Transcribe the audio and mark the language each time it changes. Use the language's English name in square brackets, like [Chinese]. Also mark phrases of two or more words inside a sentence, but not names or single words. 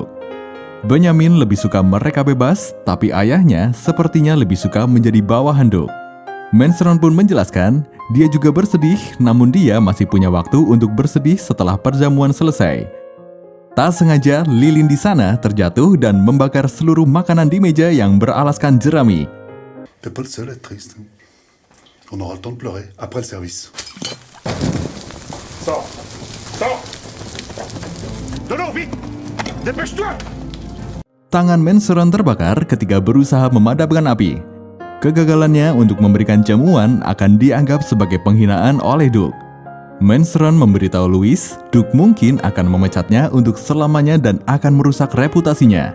[Indonesian] Benjamin lebih suka mereka bebas, tapi ayahnya sepertinya lebih suka menjadi bawahan Duke. Mansuran pun menjelaskan, dia juga bersedih, namun dia masih punya waktu untuk bersedih setelah perjamuan selesai. Tak sengaja, lilin di sana terjatuh dan membakar seluruh makanan di meja yang beralaskan jerami. [French] T'es pas le seul à être triste. On aura le temps de pleurer après le service. Sors! Sors! De l'eau, vite! Dépêche-toi! [Indonesian] Tangan Mansuran terbakar ketika berusaha memadamkan api. Kegagalannya untuk memberikan jamuan akan dianggap sebagai penghinaan oleh Duke. Mansuran memberitahu Louis, Duke mungkin akan memecatnya untuk selamanya dan akan merusak reputasinya.